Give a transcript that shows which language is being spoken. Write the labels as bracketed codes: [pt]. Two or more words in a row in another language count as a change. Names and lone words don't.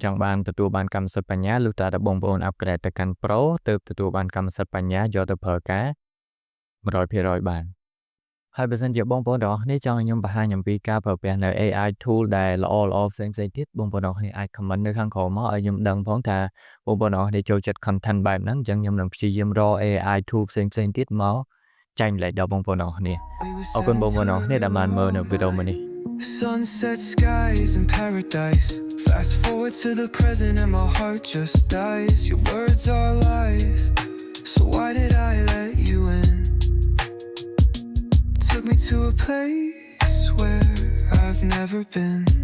[km] ង់បានទទួលបានកម្មសិទ្ធិបញ្ញាលុះត្រាតែបងប្អូន upgrade ទៅកាន់ Pro ទើបទទួលបានកម្មសិទ្ធិបញ្ញាយកទៅប្រើការ 100% បានហើយបើសិនជាបងប្អូនទាំងអស់គ្នាចង់ឲ្យខ្ញុំបង្ហាញអំពីការប្រើប្រាស់នៅ [en] AI tool [km] ដែលល្អៗផ្សេងៗទៀតបងប្អូនទាំងអស់គ្នាអាច comment នៅខាងក្រោមមកឲ្យខ្ញុំដឹងផងថាបងប្អូនទាំងអស់គ្នាចូលចិត្ត content បែបហ្នឹងអញ្ចឹងខ្ញុំនឹងព្យាយាមរក [en] AI tool [km] ផ្សេងៗទៀតមកចែកម្លែកដល់បងប្អូនទាំងអស់គ្នា [en] We were [km] អរគុណបងប្អូន 17 ទាំងអស់គ្នាដែលបានមើលនៅវីដេអូមួយនេះ [en] Sunset skies in paradise. Fast forward to the present and my heart just dies. Your words are lies. So why did I let you in? Took me to a place where I've never been.